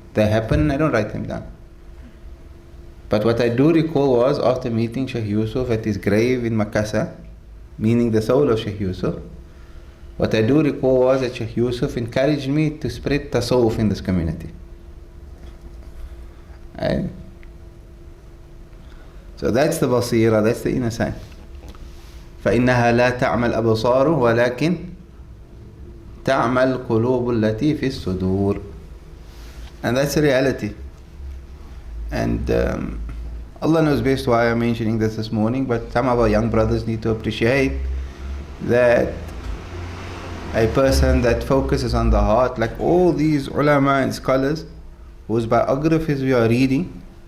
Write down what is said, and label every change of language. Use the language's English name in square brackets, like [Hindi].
[English] They happen, I don't write them down. But what I do recall was, after meeting Shaykh Yusuf at his grave in Makassar, meaning the soul of Shaykh Yusuf, what I do recall was that Shaykh Yusuf encouraged me to spread tasawwuf in this community. So that's the basira, that's the inner sight. [Arabic] فإنها لا تعمى الأبصار ولكن تعمى القلوب التي في الصدور. [English] And that's the reality. And Allah knows best why I'm mentioning this morning, but some of our young brothers need to appreciate that a person that focuses on the heart, like all these ulama and scholars whose biographies we are reading,